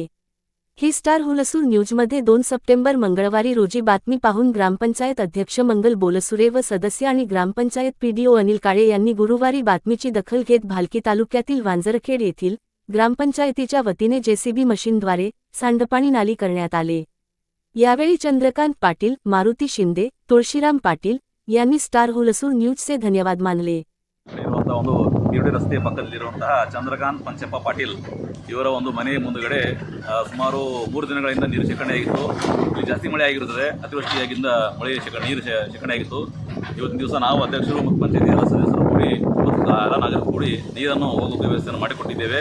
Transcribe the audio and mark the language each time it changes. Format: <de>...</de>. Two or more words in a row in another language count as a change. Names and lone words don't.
<mr>ही स्टार हुलसूर न्यूजमध्ये 2 सप्टेंबर मंगळवारी रोजी बातमी पाहून ग्रामपंचायत अध्यक्ष मंगल बोलसुरे व सदस्य आणि ग्रामपंचायत पीडीओ अनिल काळे यांनी गुरुवारी बातमीची दखल घेत भालकी तालुक्यातील वांजरखेड येथील ग्रामपंचायतीच्या वतीने जेसीबी मशीनद्वारे सांडपाणी नाली करण्यात आले। यावेळी चंद्रकांत पाटील, मारुती शिंदे, तुळशीराम पाटील यांनी स्टार हुलसूर न्यूजचे धन्यवाद मानले।</mr> <kn>ಗಿರಡಿ ರಸ್ತೆ ಪಕ್ಕದಲ್ಲಿರುವಂತಹ ಚಂದ್ರಕಾಂತ್ ಪಂಚಪ್ಪ ಪಾಟೀಲ್ ಇವರ ಒಂದು ಮನೆ ಮುಂದುಗಡೆ ಸುಮಾರು 3 ದಿನಗಳಿಂದ ನೀರು ಶೇಖರಣೆಯಾಗಿತ್ತು। ಇಲ್ಲಿ ಜಾಸ್ತಿ ಮಳೆ ಆಗಿರುತ್ತದೆ, ಅತಿವೃಷ್ಟಿಯಾಗಿಂದ ನೀರು ಶೇಖರಣೆಯಾಗಿತ್ತು। ಇವತ್ತಿನ ದಿವಸ ನಾವು ಅಧ್ಯಕ್ಷರು ಮತ್ತು ಪಂಚಾಯತಿ ಎಲ್ಲ ಸದಸ್ಯರು ಕೂಡಿ ಮತ್ತು ಎಲ್ಲ ನಾಗರಿಕರು ಕೂಡಿ ನೀರನ್ನು ಹೋಗುವ ವ್ಯವಸ್ಥೆಯನ್ನು ಮಾಡಿಕೊಟ್ಟಿದ್ದೇವೆ।</kn>